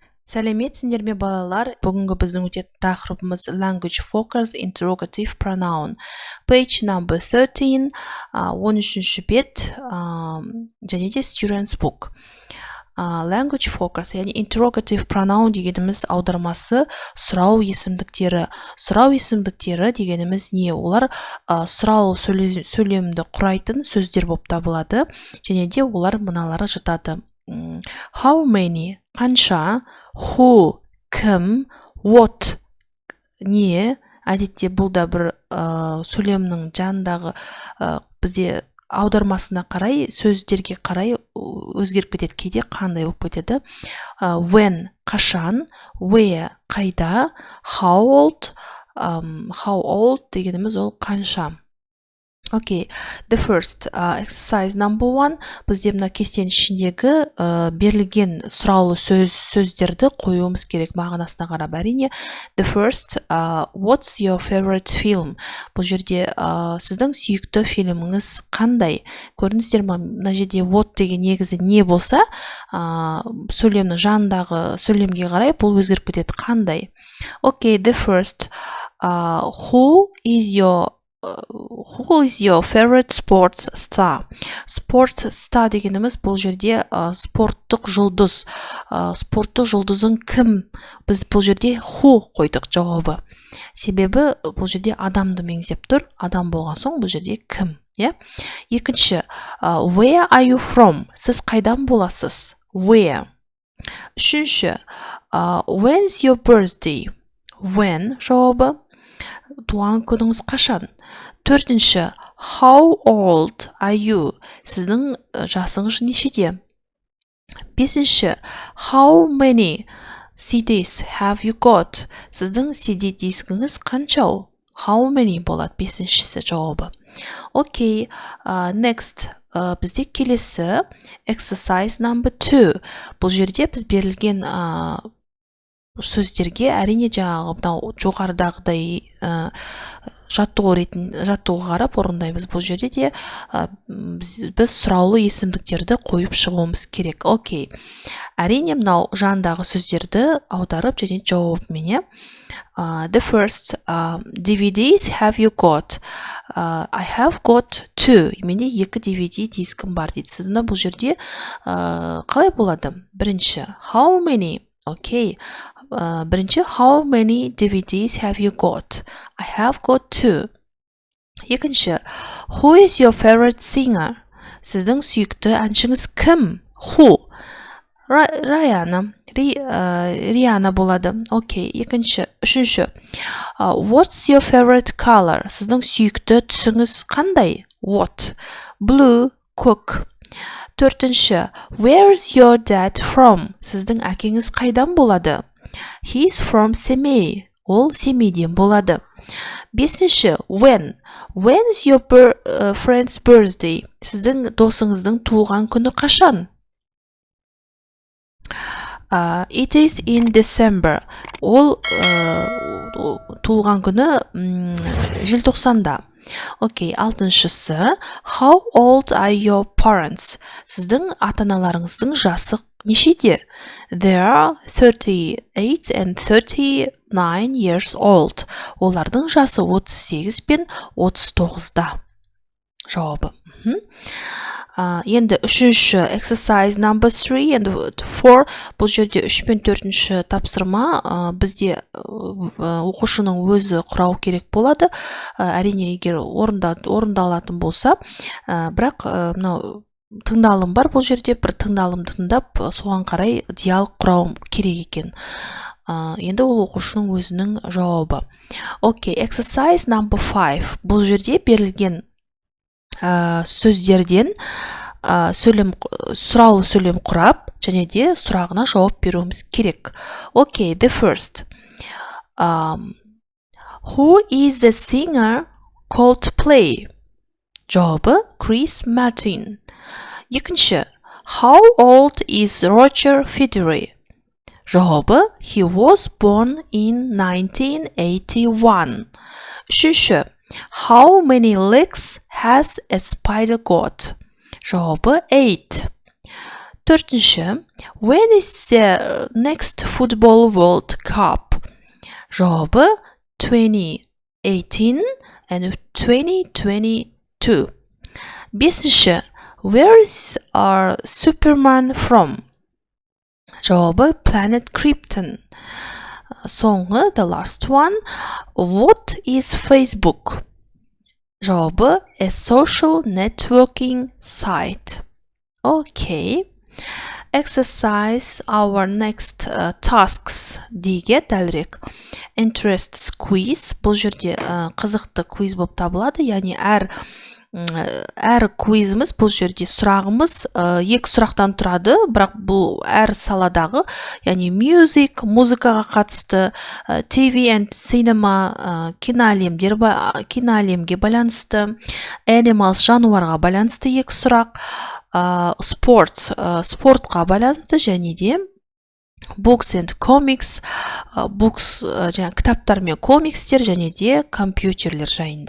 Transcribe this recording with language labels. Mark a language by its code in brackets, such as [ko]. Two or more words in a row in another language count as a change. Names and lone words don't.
[kk] Сәлеметсіңдер ме балалар? Бүгінгі біздің өтетін тақырыбымыз [en] language focus interrogative pronoun. Page number 13, [kk] 13-ші бет, және де [en] student's book. Language focus, [kk] яғни [en] interrogative pronoun [kk] дегеніміз аудармасы сұрау есімдіктері. Сұрау есімдіктері дегеніміз не? Олар сұрау сөйлемді құрайтын сөздер болып табылады, және де олар мыналары жатады. [en] How many, қанша, who, кім, what, [kk] не. Әдетте бұл да бір сөйлемнің жанындағы бізде аудармасына қарай, сөздерге қарай өзгеріп кетеді, кейде қандай болып кетеді. [en] When, қашан, where, қайда, how old [kk] дегеніміз ол қанша. [en] Okay, the first exercise number 1. [kk] Бізде мына кестенің ішіндегі берілген сұраулы сөздерді қоюымыз керек мағынасына қарап. Әрине, [en] the first, what's your favorite film? [kk] Бұл жерде сіздің сүйікті фильміңіз қандай? Көрдіңіздер ме, мына жерде what деген негізі не болса, сөйлемнің жанындағы сөйлемге қарай бұл өзгеріп кетеді. Қандай? [en] Okay, the first, who is your favorite sports star? Sports star [kk] дегеніміз бұл жерде спорттық жұлдыз. Спорттық жұлдызың кім? Біз бұл жерде who қойдық жауабы. Себебі бұл жерде адамды меңзеп тұр. Адам болған соң бұл жерде кім? Екінші, [en] where are you from? [kk] Сіз қайдан боласыз? Where? Үшінші, [en] when's your birthday? [kk] When жауабы. Туған күніңіз қашан? Төртінші, [en] how old are you? [kk] Сіздің жасыңыз нешеде? Бесінші, [en] how many CDs have you got? [kk] Сіздің CD дискіңіз қаншау? [en] How many [kk] болады бесіншісі жауабы. [en] Okay, next, [kk] бізде келесі [en] exercise number 2. [kk] Бұл жерде біз берілген сөздерге әрине жаңағы жоғарыдағыдай жаттығу қарап орындаймыз. Бұл жерде де біз сұраулы есімдіктерді қойып шығуымыз керек. Окей. Әрине мынау жандағы сөздерді аударып және жауабымен. [en] The first, DVDs have you got? I have got 2. [kk] Менде 2 DVD дискім бар дейді. Сіздің бұл жерде қалай болады? Бірінші, [en] how many? [kk] Окей. Бірінші, [en] how many DVDs have you got? I have got 2. Екінші, who is your favorite singer? [kk] Сіздің сүйікті әншіңіз кім? Who? Риана болады. Окей. Екінші, үшінші, [en] what's your favorite color? [kk] Сіздің сүйікті түсіңіз қандай? [en] What? Blue, [kk] көк. Төртінші, [en] where's your dad from? [kk] Сіздің әкеңіз қайдан болады? [en] He's from [kk] Семей. Ол Семейден болады. Бесінші, [en] when? When's your friend's birthday? [kk] Сіздің досыңыздың туылған күні қашан? [en] It is in December. [kk] Ол туылған күні желтоқсанда. Окей, алтыншысы, [en] how old are your parents? [kk] Сіздің ата-аналарыңыздың жасы нешеде? [en] They are 38 and 39 years old. [kk] Олардың жасы 38 пен 39-да. Жауабы. Енді үшінші [en] exercise number 3 and 4. [kk] Бұл жерде 3 пен 4-ші тапсырма бізде оқушының өзі құрау керек болады. Әрине, егер орындалатын болса, бірақ тыңдалым бар бұл жерде, бір тыңдалымды тыңдап, соған қарай диалог құрау керек екен. Енді ол оқушының өзінің жауабы. [en] Окей, exercise number 5. [kk] Бұл жерде берілген сөздерден сұраулы сөйлем құрап, және де сұрағына жауап беруіміз керек. Окей, [en] the first. Who is the singer Coldplay? Жауабы Chris Martin. Екінші, how old is Roger Federer? Жауабы he was born in 1981. Үшінші, how many legs has a spider got? [kk] Жауабы 8. Төртінші, [en] when is the next football world cup? Жауабы 2018 and 2022. Бесінші, where is our Superman from? Жауабы Planet Krypton. Соңғы, the last one, what is Facebook? Жауабы a social networking site. Okay. Exercise our next tasks [kk] деге дәлірек. [en] Interests quiz. [kk] Бұл жерде қызықты квиз болып табылады. Яғни әр квизіміз, бұл жерде сұрағымыз екі сұрақтан тұрады, бірақ бұл әр саладағы, яғни музыкаға қатысты, [en] TV and cinema, [kk] киноәлемге байланысты, animals, жануарға байланысты екі сұрақ, спортқа байланысты, және де [en] books and comics, [kk] кітаптар мен комикстер, және де компьютерлер жайында.